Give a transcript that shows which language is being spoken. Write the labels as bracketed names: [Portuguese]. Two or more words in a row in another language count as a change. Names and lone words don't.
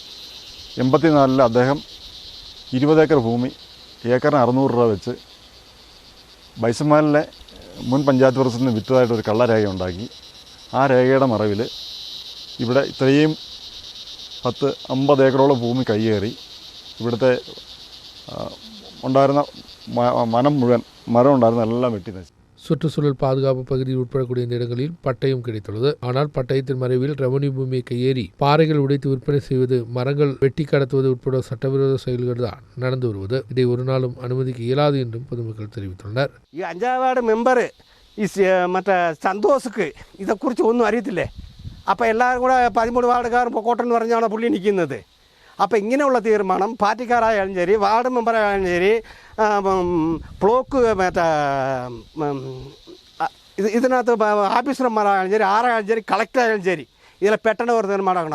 [Malayalam] 84 അദ്ദേഹം 20 ഏക്കർ ഭൂമി ഏക്കറിന് 600 രൂപ വെച്ച് ബൈസമ്മാലിലെ മുൻ പഞ്ചായത്ത് പ്രസിഡന്റിന് വിറ്റതായിട്ടൊരു കള്ളരേഖ ഉണ്ടാക്കി. ആ രേഖയുടെ മറവിൽ ഇവിടെ ഇത്രയും 10-50 ഏക്കറോളം ഭൂമി കയ്യേറി ഇവിടുത്തെ ഉണ്ടായിരുന്ന മരം ഉണ്ടായിരുന്ന എല്ലാം വെട്ടി നശിച്ചു. [Tamil] சுற்றுச்சூழல் பாதுகாப்பு பகுதியில் உட்படக்கூடிய இந்த இடங்களில் பட்டயம் கிடைத்துள்ளது. ஆனால் பட்டயத்தின் மறைவில் ரெவன்யூ பூமியை கையேறி பாறைகள் உடைத்து விற்பனை செய்வது, மரங்கள் வெட்டி கடத்துவது உட்பட சட்டவிரோத செயல்கள் தான் நடந்து வருவது. இதை ஒரு நாளும் அனுமதிக்க இயலாது என்றும் பொதுமக்கள் தெரிவித்துள்ளனர். [Malayalam] ഈ 5ാം വാർഡ് മെമ്പർ മറ്റേ സന്തോഷക്ക് ഇതേക്കുറിച്ച് ഒന്നും അറിയത്തില്ലേ? അപ്പോൾ എല്ലാവരും കൂടെ 13 വാർഡുകാർ പൊക്കോട്ടെന്ന് പറഞ്ഞാണ് പുള്ളി നിൽക്കുന്നത്. അപ്പോൾ ഇങ്ങനെയുള്ള തീരുമാനം പാർട്ടിക്കാരായാലും ശരി, വാർഡ് മെമ്പറായാലും ശരി, ബ്ലോക്ക് മറ്റേ ഇതിനകത്ത് ഓഫീസർമാരായാലും ശരി, ആരായാലും ശരി, കളക്ടറായാലും ശരി, ഇതിൽ പെട്ടെന്ന് ഒരു തീരുമാനമാക്കണം.